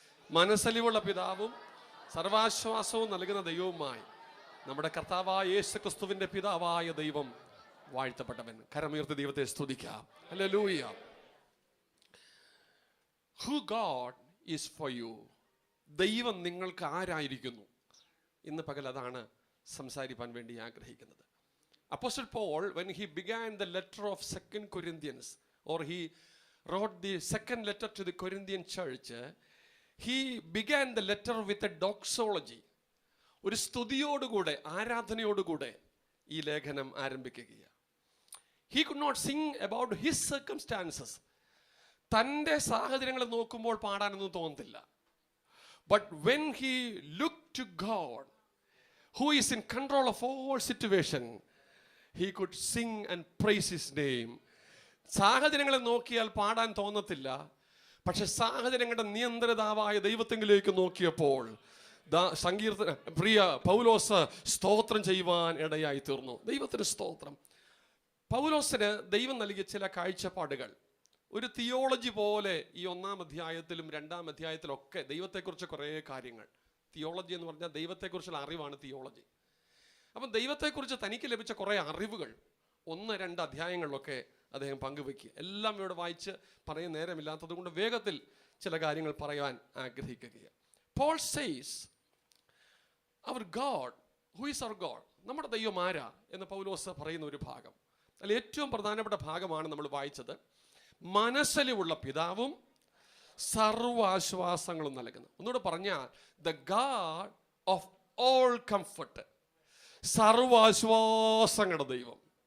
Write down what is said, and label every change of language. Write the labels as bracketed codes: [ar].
[ml] മനസ്സലിവുള്ള പിതാവും സർവാശ്വാസവും നൽകുന്ന ദൈവവുമായി നമ്മുടെ കർത്താവായ യേശു ക്രിസ്തുവിൻ്റെ പിതാവായ ദൈവം വാഴ്ത്തപ്പെട്ടവൻ. കരമുയർത്തി ദൈവത്തെ സ്തുതിക്കാം. Hallelujah. [en] Who God is for you. [ml] ദൈവം നിങ്ങൾക്ക് ആരായിരിക്കുന്നു? ഇന്ന് പകൽ അതാണ് സംസാരിക്കാൻ വേണ്ടി ആഗ്രഹിക്കുന്നത്. [en] Apostle Paul, when he began the letter of 2 Corinthians, or he wrote the second letter to the Corinthian church, he began the letter with a doxology. [ml] ഒരു സ്തുതിയോടുകൂടെ, ആരാധനയോടുകൂടെ ഈ ലേഖനം ആരംഭിക്കുകയാണ്. [en] He could not sing about his circumstances. [ml] തൻ്റെ സാഹചര്യങ്ങളെ നോക്കുമ്പോൾ പാടാനൊന്നും തോന്നത്തില്ല. [en] But when he looked to God, who is in control of all situation, he could sing and praise his name. [ml] സാഹചര്യങ്ങളെ നോക്കിയാൽ പാടാൻ തോന്നത്തില്ല. പക്ഷെ സാഹചര്യങ്ങളുടെ നിയന്ത്രിതാവായ ദൈവത്തെങ്കിലേക്ക് നോക്കിയപ്പോൾ സങ്കീർത്തന പ്രിയ പൗലോസ് സ്തോത്രം ചെയ്യുവാൻ ഇടയായി തീർന്നു. ദൈവത്തിന് സ്തോത്രം. പൗലോസിന് ദൈവം നൽകിയ ചില കാഴ്ചപ്പാടുകൾ ഒരു തിയോളജി പോലെ ഈ 1-ാം അധ്യായത്തിലും 2-ാം അധ്യായത്തിലൊക്കെ ദൈവത്തെക്കുറിച്ച് കുറേ കാര്യങ്ങൾ. തിയോളജി എന്ന് പറഞ്ഞാൽ ദൈവത്തെക്കുറിച്ചുള്ള അറിവാണ് തിയോളജി. അപ്പം ദൈവത്തെക്കുറിച്ച് തനിക്ക് ലഭിച്ച കുറേ അറിവുകൾ 1-2 അധ്യായങ്ങളിലൊക്കെ അദ്ദേഹം പങ്കുവെക്കുക. എല്ലാം ഇവിടെ വായിച്ച് പറയാൻ നേരമില്ലാത്തത് കൊണ്ട് വേഗത്തിൽ ചില കാര്യങ്ങൾ പറയാൻ ആഗ്രഹിക്കുകയാണ്. [en] Paul says, our God, who is our God? [ml] നമ്മുടെ ദൈവം ആരാ എന്ന് പൗലോസ് പറയുന്ന ഒരു ഭാഗം. അതിൽ ഏറ്റവും പ്രധാനപ്പെട്ട ഭാഗമാണ് നമ്മൾ വായിച്ചത്. മനസ്സലിവുള്ള പിതാവും സർവാശ്വാസങ്ങളും നൽകുന്നു. ഒന്നുകൂടെ പറഞ്ഞാൽ [en] the God of all comfort, [ml] സർവാശ്വാസങ്ങളുടെ ദൈവം.